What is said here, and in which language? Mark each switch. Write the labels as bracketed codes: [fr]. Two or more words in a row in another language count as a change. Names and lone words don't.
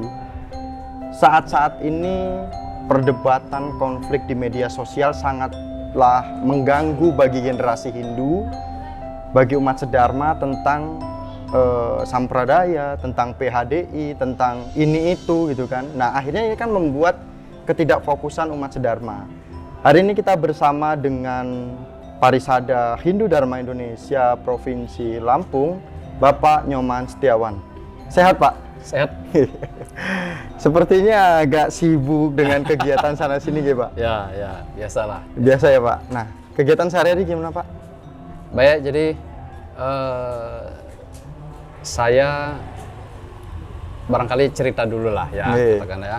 [id] Saat-saat ini perdebatan konflik di media sosial sangatlah mengganggu bagi generasi Hindu, bagi umat sedharma tentang sampradaya, tentang PHDI, tentang ini itu gitu kan. Nah, akhirnya ini kan membuat ketidakfokusan umat sedharma. Hari ini kita bersama dengan Parisada Hindu Dharma Indonesia Provinsi Lampung, Bapak Nyoman Setiawan. Sehat, Pak? Sehat. Sepertinya agak sibuk dengan kegiatan sana sini ya, Pak? Ya, biasalah. Biasa ya, Pak? Nah, kegiatan sehari-hari gimana, Pak? Baik, jadi saya barangkali cerita dulu lah ya, katakan ya.